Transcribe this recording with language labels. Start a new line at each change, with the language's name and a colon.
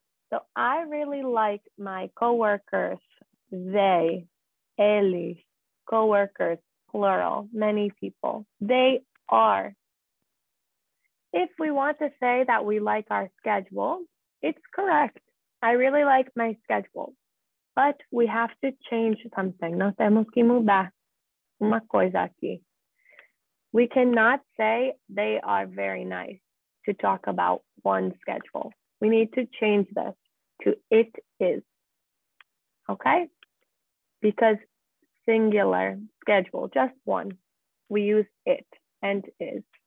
English: So I really like my coworkers, they, eles, coworkers, plural, many people. They are. If we want to say that we like our schedule, it's correct. I really like my schedule, but we have to change something.
Portuguese: Nós temos que mudar uma coisa aqui.
English: We cannot say they are very nice to talk about one schedule. We need to change this to it is, okay? Because singular schedule, just one, we use it and is.